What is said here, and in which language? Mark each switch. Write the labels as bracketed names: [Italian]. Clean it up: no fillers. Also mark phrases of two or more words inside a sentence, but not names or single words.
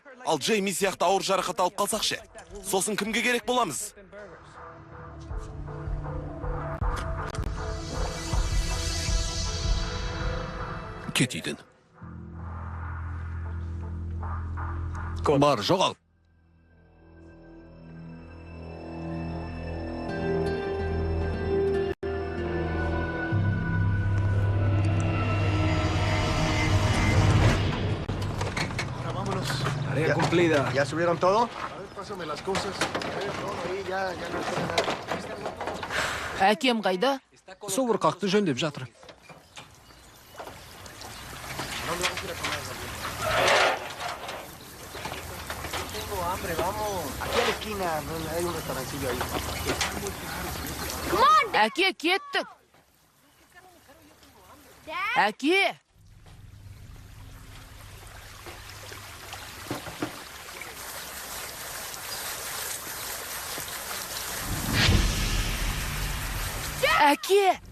[Kazakh] Ал Джейми сияқты ауыр жарақат алып қалсақ ше? Сосын кімге керек боламыз? Кет үйден. Бар, жоғал. [Spanish] Tarea cumplida. ¿Ya subieron todo? A ver, pásame las cosas. A ver, todo ahí, ya no espera nada. [Kazakh] Әкем қайда? Собырқақты жөндеп жатыр. [Spanish] Tengo hambre, vamos. Aquí a la esquina hay un restaurancillo ahí. [Kazakh] Әке, кеттік. Әке! Әке!